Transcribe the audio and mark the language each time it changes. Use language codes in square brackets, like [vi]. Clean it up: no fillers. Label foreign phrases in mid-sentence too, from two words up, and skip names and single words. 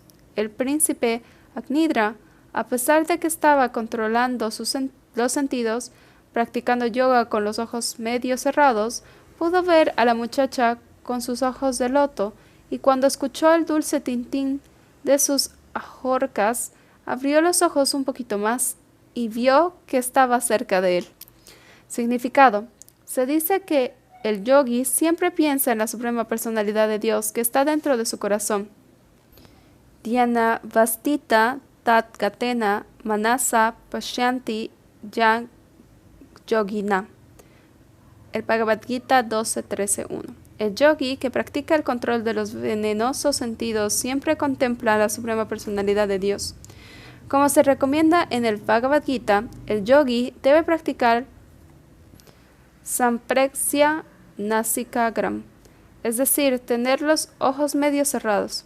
[es] El príncipe Agnidra, a pesar de que estaba controlando los sentidos, practicando yoga con los ojos medio cerrados, pudo ver a la muchacha con sus ojos de loto, y cuando escuchó el dulce tintín de sus ajorcas, abrió los ojos un poquito más y vio que estaba cerca de él. Significado. Se dice que el yogi siempre piensa en la suprema personalidad de Dios que está dentro de su corazón. [sa] ध्यानावस्थित तद्गतेन मनसा पश्यन्ति यं योगिनः. [es] El Bhagavad Gita 12.13.1. El yogi que practica el control de los venenosos sentidos siempre contempla a la suprema personalidad de Dios. Como se recomienda en el Bhagavad Gita, el yogi debe practicar [sa] सम्प्रेक्ष्य नासिकाग्रम्, [es] es decir, tener los ojos medio cerrados.